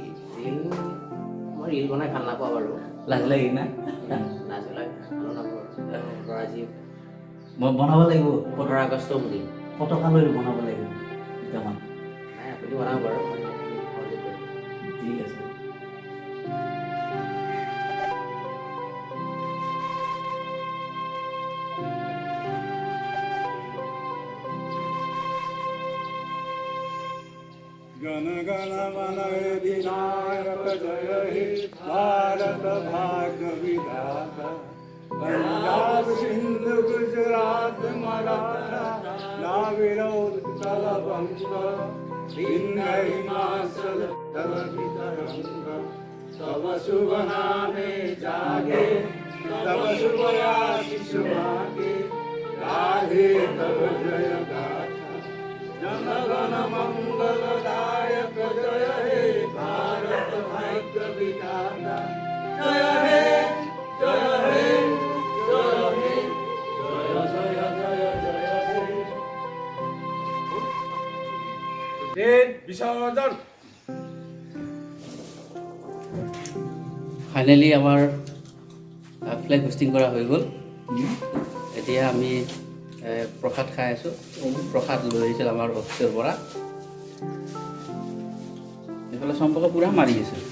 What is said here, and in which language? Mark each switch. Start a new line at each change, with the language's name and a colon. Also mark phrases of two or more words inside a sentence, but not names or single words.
Assamese: মই ৰিল বনাই ভাল নাপাওঁ বাৰু। লাজ লাগি না? লাজ লাগে, ভালো নাপাওঁ। আজি মই বনাব লাগিব ১৫ আগষ্ট বুলি পতাকা লৈ বনাব লাগিব দুটামান। নাই, আপুনি বনাব বাৰু। ঠিক আছে।
Bangla: গণ গণ মন অধিনায়ক জয় হে ভারত ভাগ্য বিধাতা। পঞ্জাব সিন্ধ গুজরাট মরাঠা দ্রাবিড় উৎকল বঙ্গ বিন্ধ্য হিমাচল তব তরঙ্গ। তব শুভ নামে জাগে, তব শুভ আশিস মাগে, গাহে তব জয় গাথা। জন গণ মঙ্গলদায়ক জয় হে ভারত ভাগ্য বিধাতা। জয় হে জয় হে জয় হে জয় জয় জয় জয় হে।
Hindi: देव विसर्जन।
Assamese: ফাইনেলি আমাৰ
English: flag hoisting
Assamese: কৰা হৈ গ'ল। এতিয়া আমি প্ৰসাদ খাই আছোঁ। প্ৰসাদ লৈ আহিছিল আমাৰ অফিচৰ পৰা। এইফালে চম্পকে পূৰা মাৰি আছে।